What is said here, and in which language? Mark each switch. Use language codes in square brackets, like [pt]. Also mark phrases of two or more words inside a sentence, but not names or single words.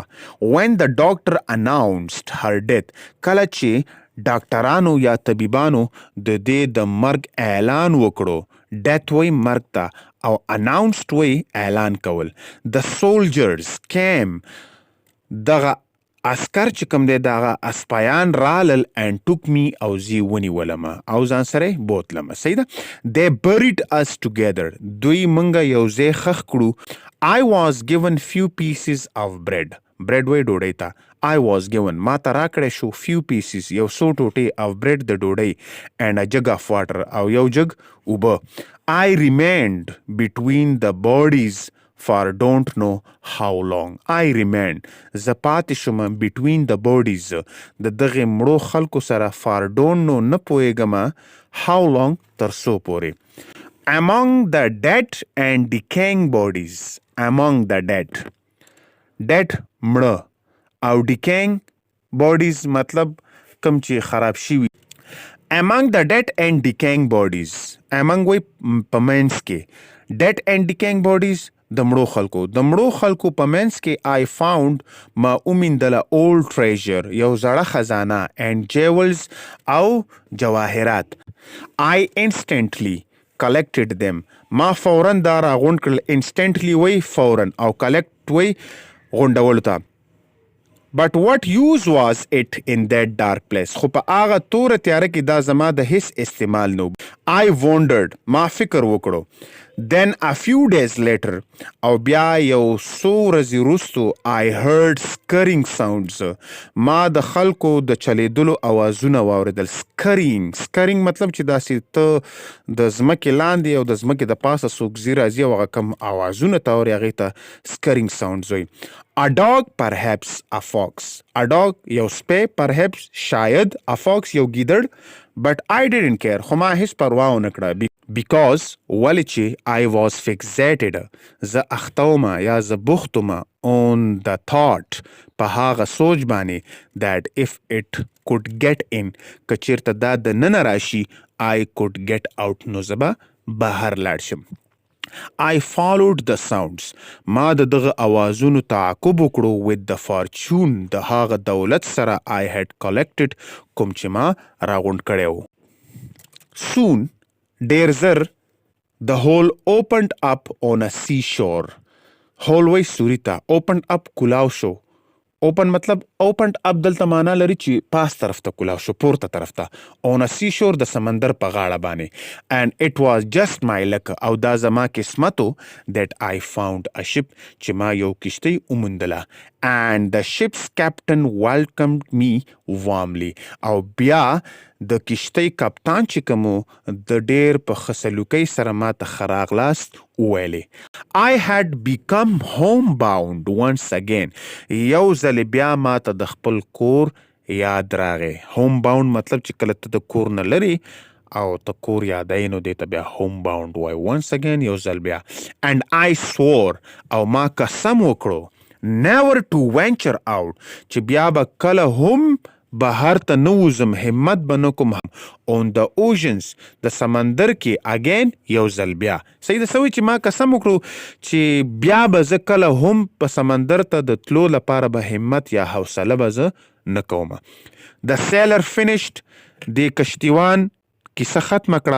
[en] When the doctor announced her death [ps] کله چې ډاکټرانو یا طبیبانو د دې د مرګ اعلان وکړو death وی مرګ ته او announced وی اعلان کول. [en] The soldiers came [ps] دغه عسکر چې کوم دی دغه اسپایان رالل [en] and took me [ps] او زی ونیولمه او ځان سره بوتلمه. صحیح ده. [en] They buried us together [ps] دوی منګه یو ځای خښ کړو. [en] I was given few pieces of bread [ps] وی ډوډۍ ته [en] I was given [ps] ما ته راکړی شو [en] few pieces [ps] یو څو ټوټې [en] of bread [ps] د ډوډۍ [en] and a jug of water [ps] او یو جگ اوبه. [en] I remained between the bodies for don't know how long. I remained [ps] زه پاتې شوم [en] between the bodies [ps] د دغې مړو خلکو سره [en] for don't know [ps] نه پوهېږم [en] how long [ps] تر څو پورې. [en] Among the dead and decaying bodies among the dead [ps] مړه او [en] decaying bodies [ps] مطلب کم چې خراب شوي. [en] Among the dead and decaying bodies among [ps] وی په منځ کې [en] dead and decaying bodies [ps] د مړو خلکو په منځ کې [en] I found [ps] ما اومیندله [en] old treasure [ps] یو زړه خزانه [en] and jewels [ps] او جواهرات. [en] I instantly collected them [ps] ما فوراً دا راغونډ کړل. instantly وی فوراً او collect وی غونډولو ته. [en] But what use was it in that dark place [ps] خو په هغه توره تیاره کې دا زما د هیڅ استعمال نو. [en] I wondered [ps] ما فکر وکړو. [en] Then a few days later [ps] او بیا یو څو ورځې وروستو [en] I heard scurrying sounds [ps] ما د خلکو د چلیدلو اوازونه واورېدل. scurrying مطلب چې داسې ته د ځمکې لاندې او د ځمکې د پاسه څوک ځي راځي او هغه کم اوازونه ته اورې هغې ته [en] scurrying sounds [ps] وایي. [en] A dog perhaps a fox a dog [ps] یو سپی perhaps شاید [en] a fox [ps] یو ګیدړ [en] but I didn't care [ps] خو ما هیڅ پروا ونه کړه because ولې چې [en] I was fixated [ps] زه اختومه یا زه بوختومه [en] on the thought [ps] په هغه سوچ باندې [en] that if it could get in [ps] که چیرته دا د ننه راشي [en] I could get out [ps] نو زه به بهر لاړ شم. [en] I followed the sounds [ps] ما د دغه اوازونو تعقب وکړو [en] with the fortune [ps] د هغه دولت سره [en] I had collected [ps] کوم چې ما راغونډ کړی و. [en] Soon [ps] ډیر زر [en] the hole opened up on a seashore hole [ps] وی سوري ته [en] opened up [ps] کلاو شو. open مطلب [en] opened up [ps] دلته معنا لري چې پاس طرف ته کلاو شو پورته طرف ته [en] on a seashore [ps] د سمندر په غاړه باندې [en] and it was just my luck [ps] او دا زما قسمتو [en] that I found a ship [ps] چې ما یو کشتۍ وموندله [en] and the ship's captain welcomed me warmly [ps] او بیا د کشتۍ کپتان چې کومو د ډیر په ښه سلوکۍ سره ما ته ښه راغلاست وویلې. [en] I had become homebound once again [ps] یو ځل بیا ما ته د خپل کور یاد راغی. homebound مطلب چې کله ته د کور نه لري او ته کور یادوي نو دې ته بیا homebound وایي. [en] once again [ps] یو ځل بیا [en] and I swore [ps] او ما قسم وکړو [en] never to venture out [ps] چې بیا به کله هم بهر ته نه وځم همت به نه کوم [en] on the oceans [ps] د سمندر کې again یو ځل بیا. صحیح ده سوی چې ما قسم وکړو چې بیا به زه کله هم په سمندر ته د تلو لپاره به همت یا حوصله به زه نه کوم. [en] The sailor finished [ps] د کشتیوان کیسه ختمه کړه.